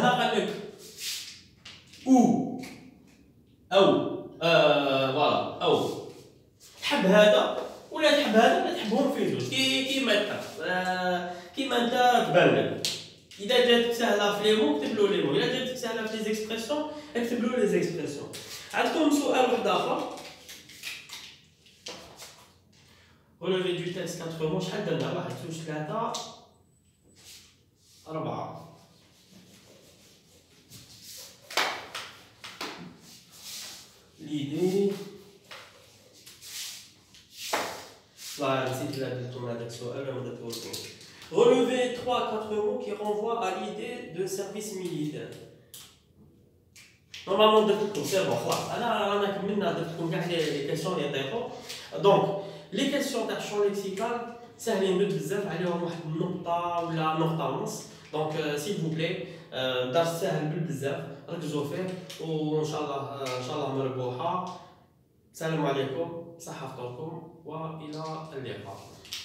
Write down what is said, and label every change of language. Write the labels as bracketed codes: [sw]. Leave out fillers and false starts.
[ar] هنا قال لك او فوالا او تحب هذا ولا تحب هذا ولا تحبهم في زوج كيما تحب كيما انت تبان لك. اذا جاتك سهله في لي مو اكتب له لي مو، اذا جاتك سهله في لي زيكسبرسيون اكتب له لي زيكسبرسيون. عندكم سؤال واحد اخر [fr] relevé du texte 4 mots. [ar] شحال درنا؟ [fr] 1 2 3 4 l'idée voilà, c'est la relever 3-4 mots qui renvoient à l'idée de service militaire. Normalement, c'est bon, les questions donc, les questions d'action lexicale, c'est donc, s'il vous plaît, [ar] درس سهل بزاف ركزوا فيه وان شاء الله مربوحه. السلام عليكم، صحه فطوركم والى اللقاء.